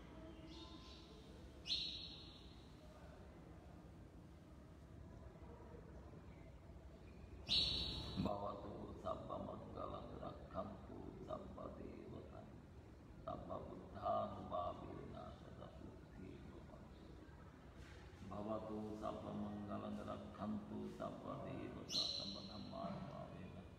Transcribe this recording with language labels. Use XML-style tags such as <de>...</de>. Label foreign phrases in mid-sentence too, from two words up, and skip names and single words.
<sa>ভবতু সর্বমঙ্গলং রক্ষন্তু সর্ব দেবতাঃ সর্ব বুদ্ধানুভাবেন সদা সুখী ভবন্তু। ভবতু সর্বমঙ্গলং রক্ষন্তু সর্ব দেবতাঃ সর্ব ধর্মানুভাবেন।</sa>